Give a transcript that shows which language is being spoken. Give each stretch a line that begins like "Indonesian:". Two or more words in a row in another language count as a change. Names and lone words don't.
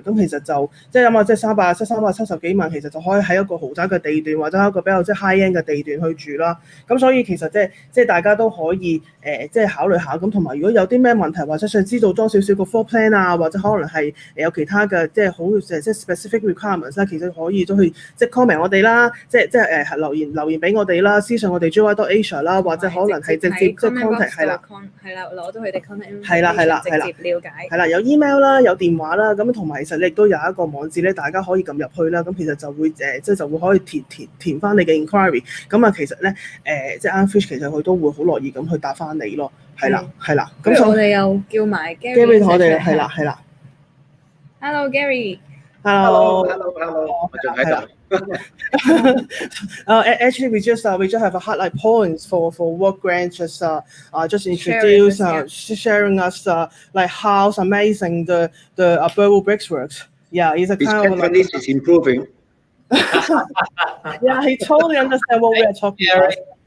Cantonese: 咁其實就即係諗下，即係370幾萬，其實就可以喺一個豪宅嘅地段，或者一個比較即係
English: high end
Cantonese: 嘅地段去住啦。咁所以其實即係大家都可以即係考慮下。咁同埋如果有啲咩問題，或者想知道多少少個
English: floor plan
Cantonese: 啊，或者可能係有其他嘅即係好即係
English: specific requirements
Cantonese: 啦，其實可以都去即係 comment 我哋啦，即係留言俾我哋啦，私信我哋 Juwai.com 啦，或者可能係直接即係 contact 係啦，攞到佢哋 contact。係啦，直接了解。係啦，有 email 啦，有電話啦，咁同埋其實亦都有一個網址咧，大家可以撳入去啦。咁其實就會即係就會可以填翻你嘅 inquiry。咁啊，其實咧即係 Ironfish 其實佢都會好樂意咁去答翻你咯。係啦。咁我哋又叫埋 Gary 同我哋係啦。 Hello Gary。 Hello。我仲喺度。
English: Actually, we just have a highlight points for what Grant just introduced, sharing us like how amazing the Burwood Brickworks. Yeah, it's a kind of like is improving. Yeah, he totally understands what we are talking about.